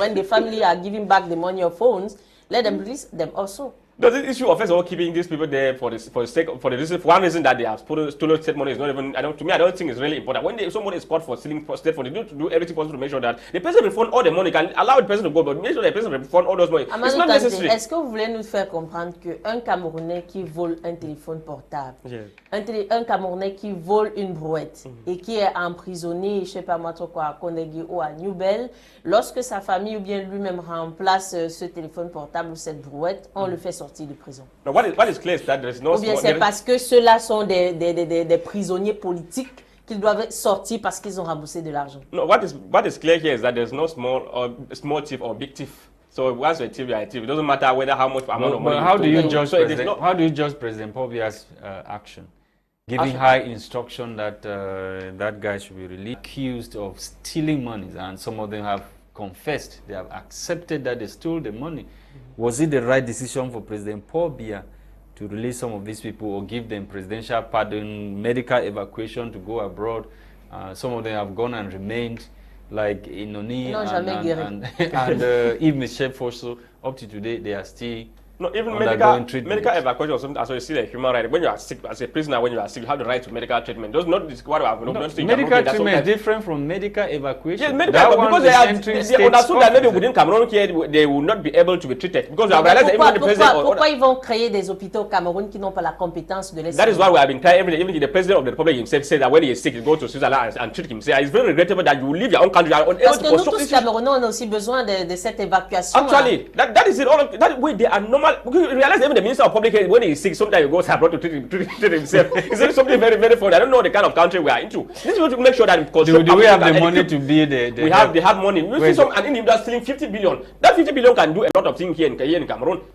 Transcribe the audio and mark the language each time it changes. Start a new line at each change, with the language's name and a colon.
English: When the family are giving back the money of phones, let them release them also. Does this issue of first of all keeping these people there for one reason that they have stolen state money is not even, I don't think it's really important. When somebody is caught for stealing state money, they need to do everything possible to make sure that the person refund all the money, can allow the person to go, but make sure the person refund all those money. Amadu, it's not necessary.
French: Est-ce que vous voulez nous faire comprendre qu'un Camerounais qui vole un téléphone portable, un Camerounais qui vole une brouette et qui est emprisonné, je sais pas moi trop quoi, à Konegi ou à Newbell, lorsque sa famille ou bien lui-même remplace ce téléphone portable ou cette brouette, on le fait sortir de prison.
English: No, what is clear is that there is no.
French: Ou bien c'est parce que ceux-là sont des prisonniers politiques qu'ils doivent sortir parce qu'ils ont remboursé de l'argent.
English: No, what is clear here is that there's no small thief or big thief. So once a thief, you're a thief. It doesn't matter how much amount of money. But how do you judge President Pobia's action? Giving high instruction that that guy should be released, accused of stealing money, and some of them have confessed, they have accepted that they stole the money. Was it the right decision for President Paul Biya to release some of these people or give them presidential pardon, medical evacuation to go abroad? Some of them have gone and remained, like Inoni and Yves Michel also. Up to today, they are still. No, even medical evacuation or something, as you see, like human right. When you are sick, as a prisoner, when you are sick, you have the right to medical treatment. Those not what I have. Medical treatment is different from medical evacuation. Yes, medical, because they understood that maybe within Cameroon here, they will not be able to be treated because they have realized that even the president.
French: Pourquoi ils vont créer des hôpitaux au Cameroun qui n'ont pas la compétence de les?
English: That is why we have been trying. Even the president of the republic himself said that when he is sick, he goes to Switzerland and treat himself. It's very regrettable that you leave your own country.
French: Parce que nous tous Camerounais, on a aussi besoin de cette évacuation.
English: Actually, that is it. All of that way they are normal. Because you realize even the minister of public health, when he is sick, sometimes he goes abroad to treat himself. It's something very, very funny. I don't know the kind of country we are into. This is to make sure that do we have the money to be the they have money. We see some an individual stealing 50 billion. That 50 billion can do a lot of things here in Cameroon.